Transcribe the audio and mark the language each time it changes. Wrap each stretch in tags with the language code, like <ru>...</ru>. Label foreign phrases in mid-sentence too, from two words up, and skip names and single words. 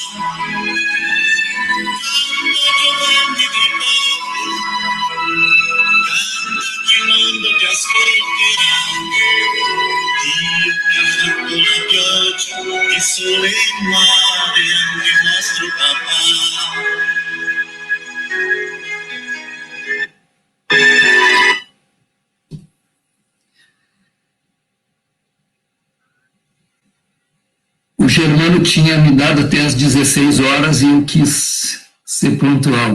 <it>Canta Giovanni dei Monti, canta che il mondo ti ascolterà. Dio che ha fatto la pioggia, il sole e il mare, anche il nostro papà.</it> <pt>O Germano tinha me dado até às 16 horas e eu quis ser pontual.</pt>